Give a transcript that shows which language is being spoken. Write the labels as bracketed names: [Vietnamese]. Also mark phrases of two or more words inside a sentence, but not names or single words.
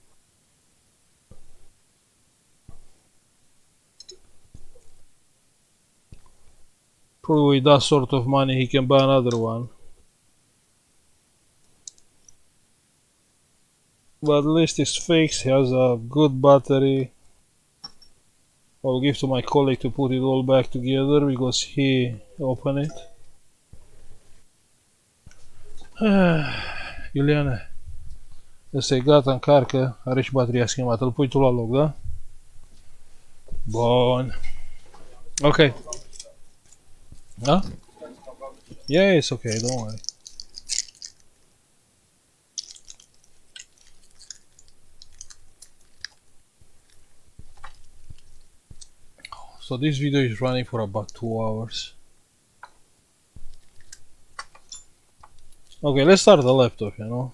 [English] Probably with that sort of money he can buy another one. But at least it's fixed, he has a good battery. I'll give to my colleague to put it all back together because he opened it. [Romanian] Iuliane, ăsta e gata, încarcă, are și bateria schimbată. Îl pui tu la loc, da? Bun. Ok. Da? [English] Yeah, it's okay, don't worry. So this video is running for about 2 hours. Okay, let's start the laptop, you know.